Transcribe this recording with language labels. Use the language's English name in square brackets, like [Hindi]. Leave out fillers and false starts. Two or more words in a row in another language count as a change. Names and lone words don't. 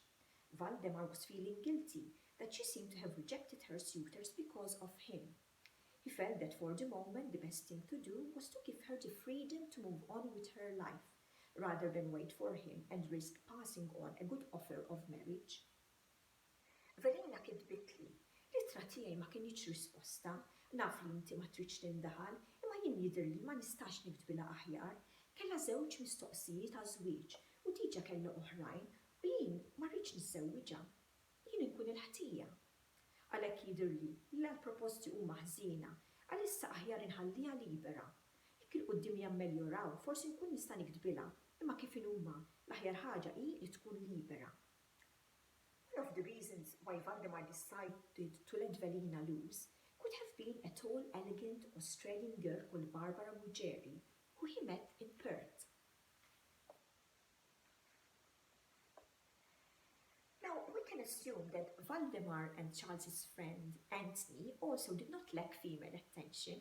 [English] Valdemar was feeling guilty that she seemed to have rejected her suitors because of him. He felt that for the moment the best thing to do was to give her the freedom to move on with her life, rather than wait for him and risk passing on a good offer of marriage. [Maltese] Velina kitbitli, l-ittra tiegħi ma kienx risposta, naf li inti ma tridx tindaħal, imma jien jidhirli ma nistax nikdbilha aħjar. Kellha żewġ mistoqsijiet ta' żwieġ u diġà kellha oħrajn u jien ma rridx niżżewwiġha. Jien inkun il-ħtija. Għalhekk jidhirli li l-proposti huma ħżiena għalissa aħjar inħalliha libera. Jekk il-quddiem jammeljoraw forsi nkun nista' nikdbilha, imma kif huma l-aħjar ħaġa hi li tkun libera. [English] One of the reasons why Valdemar decided to let Velina loose could have been a tall, elegant Australian girl called Barbara Mugeri, who he met in Perth. Now, we can assume that Valdemar and Charles's friend Anthony also did not lack female attention.